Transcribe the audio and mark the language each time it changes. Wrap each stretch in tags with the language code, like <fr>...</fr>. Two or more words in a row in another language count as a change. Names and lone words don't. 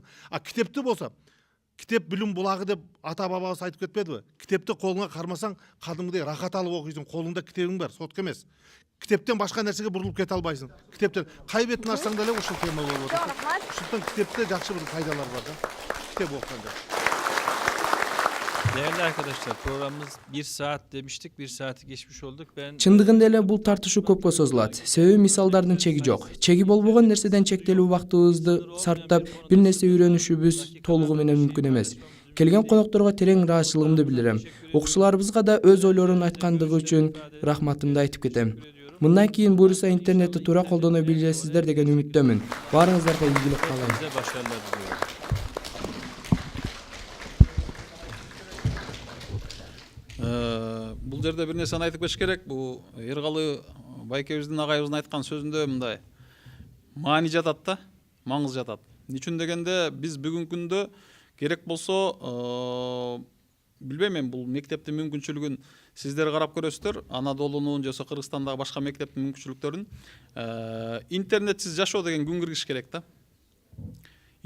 <ky>Китепти болсо, китеп билим булагы деп ата бабабыз айтып кетпедиби? Китепти колуңа кармасаң, кадимгидей рахат алып окуйсуң. Колуңда китебиң бар, сотка эмес. Китептен башка нерсеге бурулуп кете албайсың. Китептен кай бетин ачсаң деле ушул тема болуп атат. Ушундан китепте жакшы бир пайдалар бар да. Китеп окуганда.</ky> <tr>Değerli arkadaşlar, programımız 1 saat demiştik, 1 saati geçmiş olduk.</tr> <ky>Чындыгында эле бул тартышуу көпкө созулат. Себеби мисалдардын чеги жок. Чеги болбогон нерседен чектелүү убактыбызды сарптап бир нерсе үйрөнүшүбүз толугу менен мүмкүн эмес. Келген конокторго терең ыраазычылыгымды билдирем. Окуучуларыбызга да өз ойлорун айткандыгы үчүн рахматымды айтып кетем. Мындан кийин буюрса интернетти туура колдоно билесиздер деген үмүттөмүн. Баарыңыздарга ийгилик каалайм.</ky> <tr>Size başarılar diliyorum.</tr> <ky>Бул жерде бир нерсени айтып кетиш керек. Бул Эргалы байкебиздин агайыбыздын айткан сөзүндө мындай маани жатат да, маңыз жатат. Үчүн дегенде биз бүгүнкү күндө керек болсо билбейм, мен бул мектептин мүмкүнчүлүгүн сиздер карап көрөсүздөр, Анадолунун же Кыргызстандагы башка мектептин мүмкүнчүлүктөрүн интернетсиз жашоо деген күн киргиш керек да.</ky>